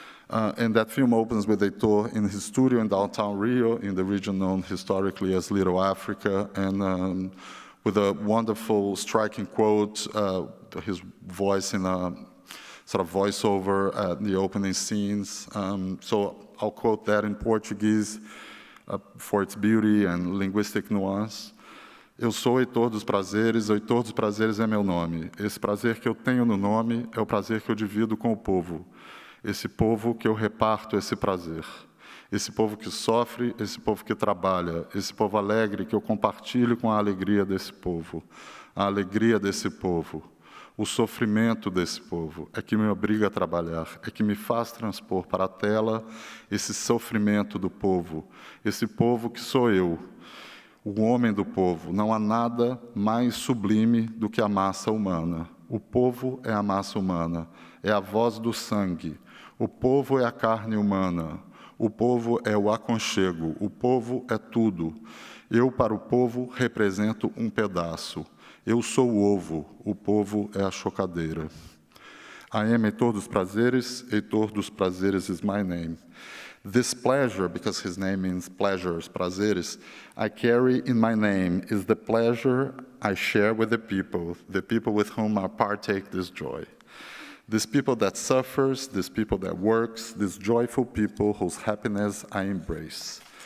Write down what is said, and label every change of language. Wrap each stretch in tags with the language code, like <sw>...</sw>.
<en>And that film opens with Heitor in his studio in downtown Rio, in the region known historically as Little Africa, and with a wonderful, striking quote, his voice in a sort of voiceover at the opening scenes. So I'll quote that in Portuguese for its beauty and linguistic nuance.</en> <pt>Eu sou Heitor dos Prazeres, Heitor dos Prazeres é meu nome. Esse prazer que eu tenho no nome é o prazer que eu divido com o povo. Esse povo que eu reparto esse prazer. Esse povo que sofre, esse povo que trabalha, esse povo alegre que eu compartilho com a alegria desse povo. A alegria desse povo. O sofrimento desse povo é que me obriga a trabalhar, é que me faz transpor para a tela esse sofrimento do povo, esse povo que sou eu, o homem do povo. Não há nada mais sublime do que a massa humana. O povo é a massa humana, é a voz do sangue. O povo é a carne humana, o povo é o aconchego, o povo é tudo. Eu, para o povo, represento um pedaço. Eu sou o ovo, o povo é a chocadeira.</pt> <en>I am Heitor dos Prazeres, Heitor dos Prazeres is my name. This pleasure, because his name means pleasures, prazeres, I carry in my name is the pleasure I share with the people with whom I partake this joy. These people that suffers, these people that works, these joyful people whose happiness I embrace.</en>